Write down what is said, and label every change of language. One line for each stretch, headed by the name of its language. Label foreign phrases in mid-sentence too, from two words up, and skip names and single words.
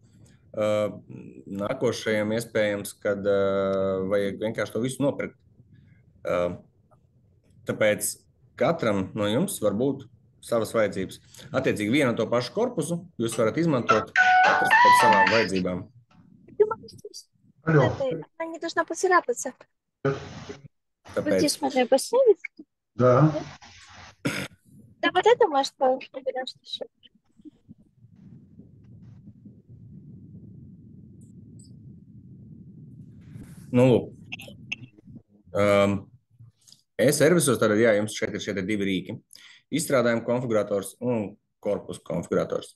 Latvian: Nākošajam iespējams, kad vajag vienkārši to visu nopirkt. Tāpēc katram no jums var būt savas vajadzības. Attiecīgi vienu un to pašu korpusu jūs varat izmantot katrs pēc savām vajadzībām.
Russian: Она не должна поцарапаться. Вот здесь можно поставить? Да. Да вот это может уберешь еще.
Latvian: Nu, lūk. E-servisos, tātad, jā, jums šeit ir šie divi rīki. Izstrādājuma konfigurators un korpusa konfigurators.